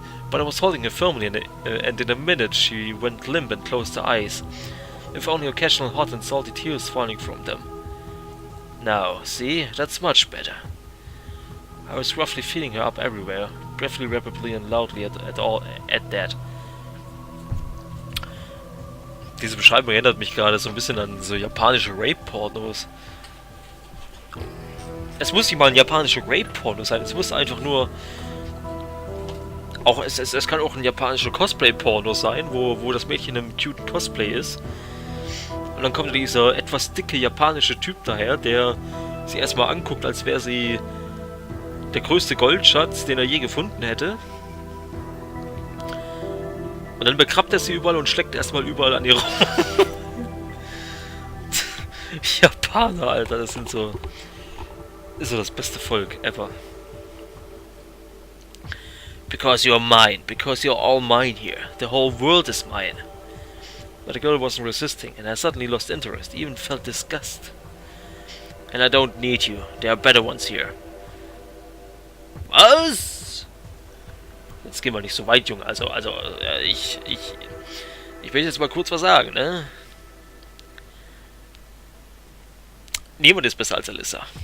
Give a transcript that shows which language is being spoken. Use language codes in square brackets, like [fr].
[en] But I was holding her firmly, and in a minute she went limp and closed her eyes, with only occasional hot and salty tears falling from them. Now, see, that's much better. I was roughly feeling her up everywhere, briefly, rapidly and loudly at that. [de] Diese Beschreibung erinnert mich gerade so ein bisschen an so japanische Rape-Pornos. Es muss nicht mal ein japanischer Rape-Porno sein, es muss einfach nur... Auch es kann auch ein japanischer Cosplay-Porno sein, wo das Mädchen im cuten Cosplay ist. Und dann kommt dieser etwas dicke japanische Typ daher, der sie erstmal anguckt, als wäre sie der größte Goldschatz, den er je gefunden hätte. Und dann begrabt er sie überall und schlägt erstmal überall an ihr rum. Japaner, Alter, das ist so das beste Volk ever. [en] Because you're mine. Because you're all mine here. The whole world is mine. But the girl wasn't resisting, and I suddenly lost interest, even felt disgust. And I don't need you. There are better ones here. [de] Was? Jetzt gehen wir nicht so weit, Junge. Ich will jetzt mal kurz was sagen, ne? Niemand ist besser als Alisa.